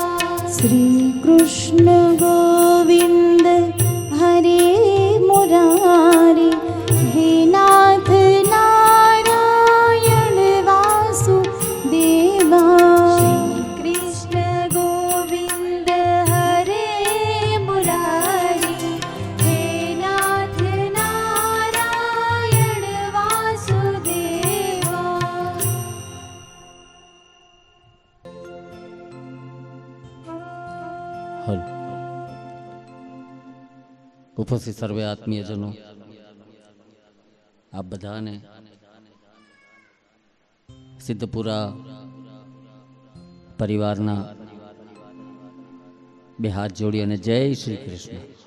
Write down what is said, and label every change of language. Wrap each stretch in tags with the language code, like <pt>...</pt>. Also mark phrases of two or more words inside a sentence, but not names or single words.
<sa>श्री कृष्ण गोविंद हरे मुरारी, हे नाथ नारायण वासुदेवा। श्री कृष्ण गोविंद हरे मुरारी, हे नाथ नारायण वासुदेवा।</sa> <gu>હલ ઉપસ્થિત સર્વે આત્મીયજનો, આપ બધાને સિદ્ધપુરા પરિવારના બે હાથ જોડી અને જય શ્રી કૃષ્ણ.</gu>